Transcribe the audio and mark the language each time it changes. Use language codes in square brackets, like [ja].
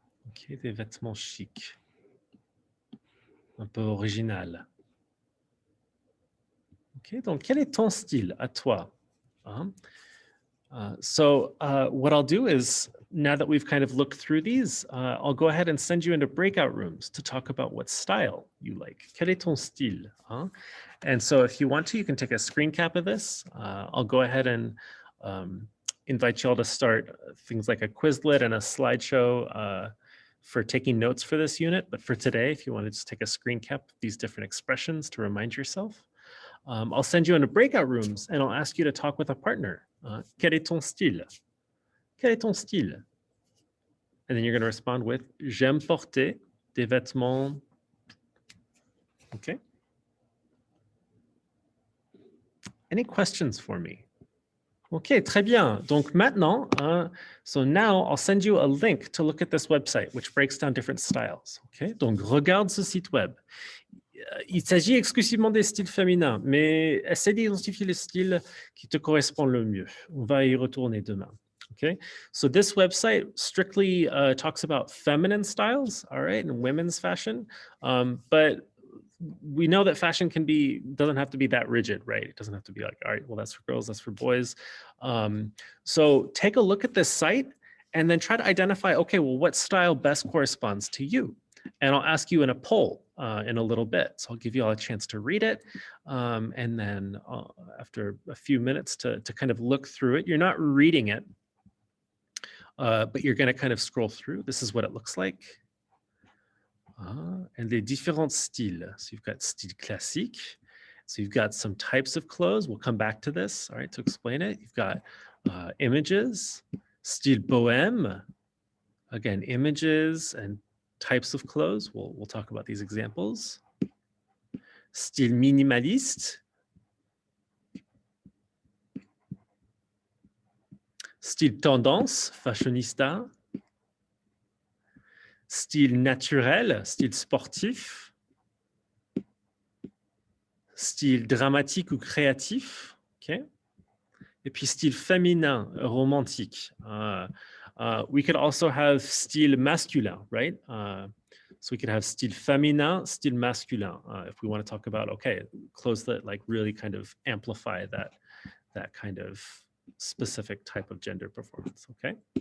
[fr] Okay, des vêtements chics. Un peu original. Okay, donc, quel est ton style à toi? [en] So what I'll do is, now that we've kind of looked through these, I'll go ahead and send you into breakout rooms to talk about what style you like. [fr] Quel est ton style? [en] And so if you want to, you can take a screen cap of this. I'll go ahead and invite you all to start things like a Quizlet and a slideshow for taking notes for this unit. But for today, if you want to just take a screen cap of these different expressions to remind yourself, I'll send you into breakout rooms and I'll ask you to talk with a partner. [fr] Quel est ton style? Quel est ton style? [en] And then you're going to respond with [fr] j'aime porter des vêtements. Okay. [en] Any questions for me? Okay, [fr] très bien. Donc maintenant, [en] so now I'll send you a link to look at this website, which breaks down different styles. [fr] Okay, donc regarde ce site web. Il s'agit exclusivement des styles féminins, mais essaie d'identifier le style qui te correspond le mieux. On va y retourner demain. [en] Okay, so this website strictly talks about feminine styles, all right, and women's fashion, but we know that fashion doesn't have to be that rigid, right? It doesn't have to be like, all right, well, that's for girls, that's for boys. So take a look at this site and then try to identify, okay, well, what style best corresponds to you? And I'll ask you in a poll in a little bit. So I'll give you all a chance to read it. And then after a few minutes to kind of look through it, you're not reading it, but you're going to kind of scroll through. This is what it looks like. [fr] And les différents styles. [en] So you've got style classique. So you've got some types of clothes. We'll come back to this, all right, to explain it. You've got images, style bohème. Again, images and types of clothes. We'll talk about these examples. [fr] Style minimaliste. Style tendance, fashionista. Style naturel, style sportif. Style dramatique ou créatif. Okay. Et puis style féminin, romantique. [en] We could also have style masculin, right? So we could have style féminin, style masculin, if we want to talk about, okay, clothes that like really kind of amplify that kind of specific type of gender performance, okay?